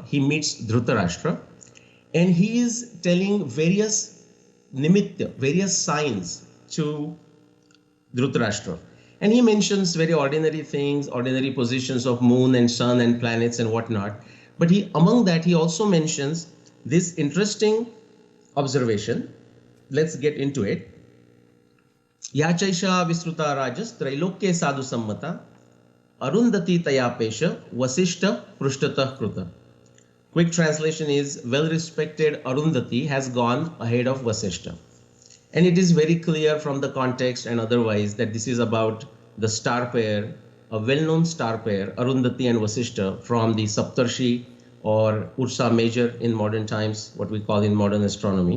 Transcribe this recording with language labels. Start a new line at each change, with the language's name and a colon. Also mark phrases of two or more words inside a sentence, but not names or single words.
English: He meets Dhritarashtra and he is telling various nimitta, various signs to Dhritarashtra. And he mentions very ordinary things, ordinary positions of moon and sun and planets and whatnot. But among that, he also mentions this interesting observation. Let's get into it.
Sanskrit: या चैषा विश्रुता राजस् त्रैलोक्ये साधु संमता अरुन्धती तयाप्येषा वसिष्ठः पृष्ठतः कृतः.
English: Quick translation is, well-respected Arundhati has gone ahead of Vasishta. And it is very clear from the context and otherwise that this is about the star pair, a well-known star pair, Arundhati and Vasishta, from the Saptarshi or Ursa Major in modern times, what we call in modern astronomy.